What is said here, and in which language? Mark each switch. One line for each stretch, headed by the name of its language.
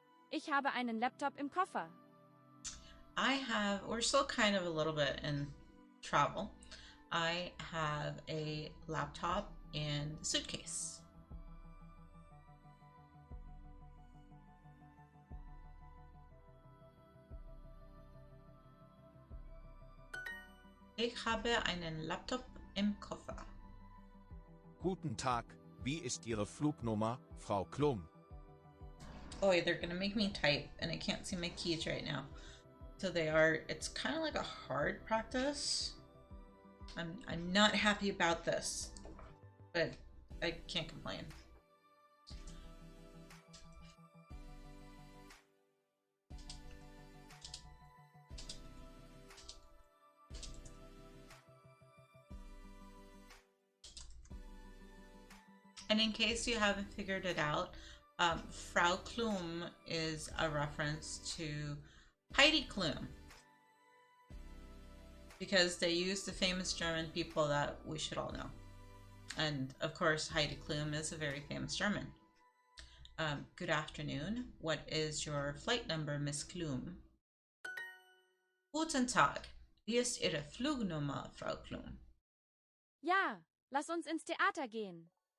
German: Ich habe einen Laptop im Koffer.
English: We're still kind of a little bit in travel. I have a laptop in the suitcase.
German: Ich habe einen Laptop im Koffer. Guten Tag, wie ist Ihre Flugnummer, Frau Klum?
English: Oh, they're gonna make me type, and I can't see my keys right now. So it's kind of like a hard practice. I'm not happy about this, but I can't complain. And in case you haven't figured it out, Frau Klum is a reference to Heidi Klum, because they use the famous German people that we should all know. And of course, Heidi Klum is a very famous German. Good afternoon. What is your flight number, Miss Klum?
German: Guten Tag. Wie ist Ihre Flugnummer, Frau Klum? Ja, lass uns ins Theater gehen.